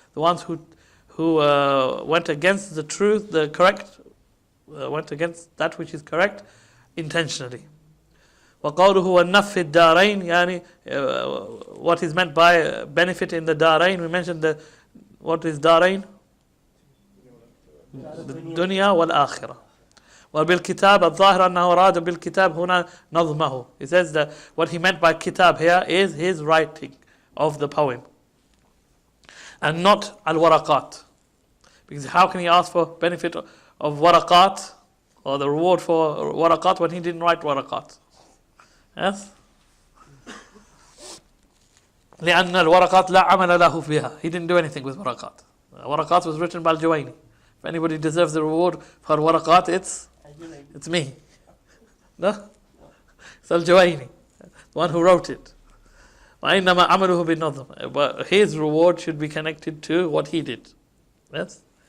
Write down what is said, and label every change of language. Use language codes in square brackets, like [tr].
[en] The ones who went against the truth, the correct, went against that which is correct, intentionally. [ar] وقوله والنف في الدارين, [en] what is meant by benefit in the darain. We mentioned what is darain? The dunya wal akhirah. [ar] وبالكتاب الظاهر أنه أراد بالكتاب هنا نظمه. [en] He says that what he meant by kitab here is his writing of the poem, and not al-waraqat. Because how can he ask for benefit of waraqat or the reward for waraqat when he didn't write waraqat? Yes? [ar] لأن الورقات لا عمل له فيها. [en] He didn't do anything with waraqat. Waraqat was written by Al-Jawaini. If anybody deserves the reward for waraqat, it's me. No? It's Al-Jawaini, the one who wrote it. [ar] وإنما عمله بالنظم. [en] But his reward should be connected to what he did. Yes?